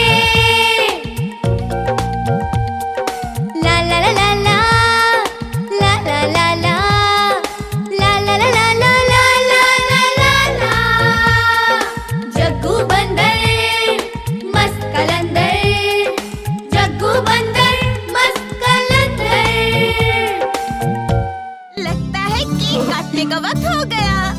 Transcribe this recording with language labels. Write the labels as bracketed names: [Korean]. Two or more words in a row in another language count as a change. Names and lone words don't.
[Hindi] ला ला ला ला ला ला ला ला ला ला ला ला ला ला ला ला ला ला। जग्गू बंदर मस्त कलंदर, जग्गू बंदर मस्त कलंदर। लगता है केक काटने का वक्त हो गया।